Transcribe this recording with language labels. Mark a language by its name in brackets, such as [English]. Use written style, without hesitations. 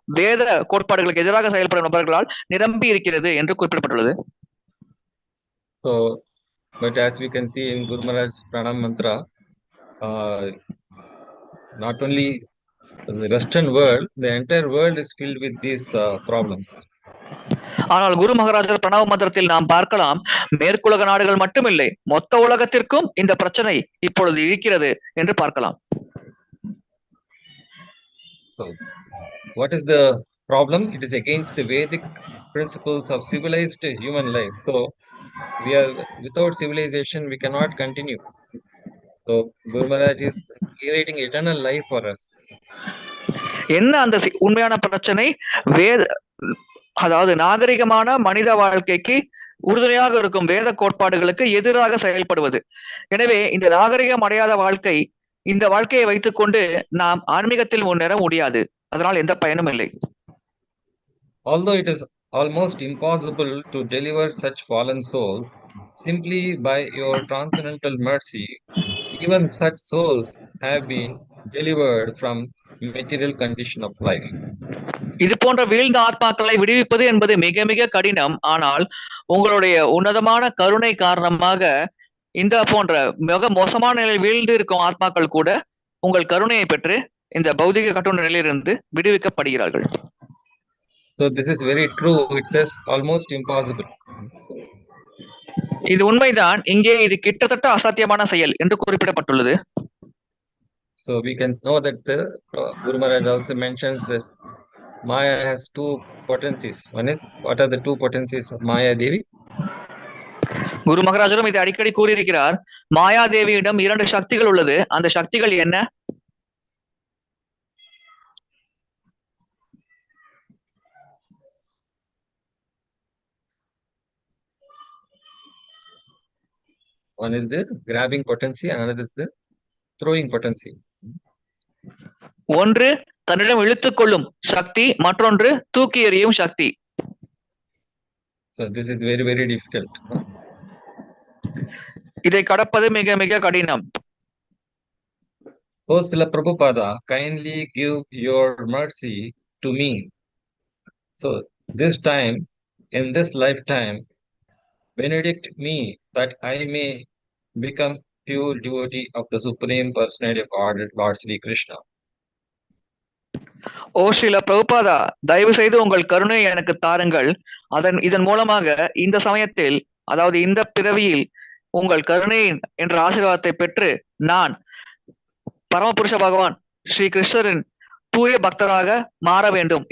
[Tamil] வேத கோட்பாடுகளுக்கு எதிராக செயல்படும் நபர்களால் நிரம்பி இருக்கிறது என்று குறிப்பிடப்பட்டுள்ளது. [English] So, but as we can see in Guru Maharaj's Pranam Mantra, not only the Western world, the entire world is filled with these problems. [Tamil] ஆனால் குரு மகாராஜர் பிரணவ மந்திரத்தில் நாம் பார்க்கலாம், மேற்குலக நாடுகள் மட்டுமில்லை, மொத்த உலகத்திற்கும் இந்த பிரச்சனை இப்பொழுது இருக்கிறது என்று பார்க்கலாம். [English] So, what is the problem? It is against the Vedic principles of civilized human life. So, without civilization, we cannot continue. So, Guru Maharaj is creating eternal life for us. [Tamil] என்ன அந்த உண்மையான பிரச்சனை? அதாவது நாகரிகமான மனித வாழ்க்கைக்கு உறுதுணையாக இருக்கும் வேத கோட்பாடுகளுக்கு எதிராக செயல்படுவது. எனவே இந்த நாகரிகம் அடையாத வாழ்க்கை, இந்த வாழ்க்கையை வைத்துக் கொண்டு நாம் ஆன்மீகத்தில் முன்னேற முடியாது. அதனால் எந்த பயனும் இல்லை. [English] Although it is almost impossible to deliver such fallen souls, simply by your transcendental mercy, even such souls have been delivered from material condition of life. [Tamil] இது போன்ற வீழ்ந்த ஆத்மாக்களை விடுவிப்பது என்பது மிக மிக கடினம். ஆனால் உங்களுடைய உன்னதமான கருணை காரணமாக இந்த போன்ற மிக மோசமான நிலையில் வீழ்ந்து இருக்கும் ஆத்மாக்கள் கூட உங்கள் கருணையை பெற்று இந்த பௌதிக கட்டுண்ட நிலையிலிருந்து விடுவிக்கப்படுகிறார்கள். [English] So this is very true. It says almost impossible. [Tamil] இது உண்மைதான். இங்கே இது கிட்டத்தட்ட அசாத்தியமான செயல் என்று குறிப்பிடப்பட்டுள்ளது. [English] So we can know that Guru Maharaj also mentions this. Maya has two potencies. One is, what are the two potencies of Maya Devi? [Tamil] குரு மகாராஜரும் இதை அடிக்கடி கூறியிருக்கிறார். மாயா தேவியிடம் 2 சக்திகள் உள்ளது. அந்த சக்திகள் என்ன? [English] One is the grabbing potency, another is the throwing potency. [Tamil] ஒன்று தன்னிடம் இழுத்துக் கொள்ளும் சக்தி, மற்றொன்று தூக்கி எறியும் சக்தி. [English] So this is very, very difficult. [Tamil] இதை கடப்பது மிக மிக கடினம். [English] Oh Srila Prabhupada, kindly give your mercy to me. So this time, in this lifetime, benedict me that I may become pure devotee of the Supreme Personality of Godhead, Lord Sri Krishna. [Tamil] ஓ ஸ்ரீல பிரபுபாதா, தயவு செய்து உங்கள் கருணை எனக்கு தாருங்கள். இதன் மூலமாக இந்த சமயத்தில், அதாவது இந்த பிறவியில் உங்கள் கருணை என்ற ஆசீர்வாதத்தை பெற்று நான் பரமபுருஷ பகவான் ஸ்ரீ கிருஷ்ணரின் தூய பக்தராக மாற வேண்டும்.